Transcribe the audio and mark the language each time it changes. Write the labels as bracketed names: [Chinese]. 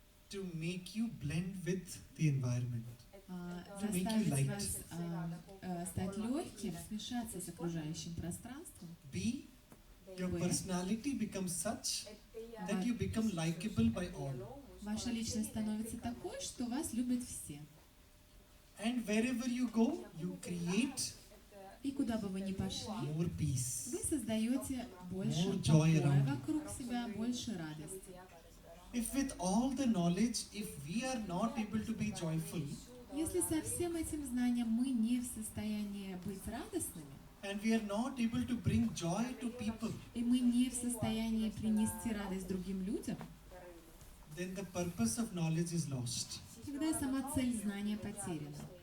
[English] To make you blend with the environment. [Russian] Заставить вас стать легким, смешаться с окружающим пространством. [English] B, your personality becomes such that you become likable by all. [Russian] Ваша личность становится такой, что вас любят все. [English] And wherever you go, you create [Russian] И куда бы вы ни пошли, [English] more peace. [Russian] вы создаете больше [English] More joy around you. [Russian] вокруг себя, больше радости. [English] If with all the knowledge, if we are not able to be joyful, [Russian] Если со всем этим знанием мы не в состоянии быть радостными, [English] and we are not able to bring joy to people, [Russian] и мы не в состоянии принести радость другим людям, [English] then the purpose of knowledge is lost. [Russian] тогда сама цель знания потеряна.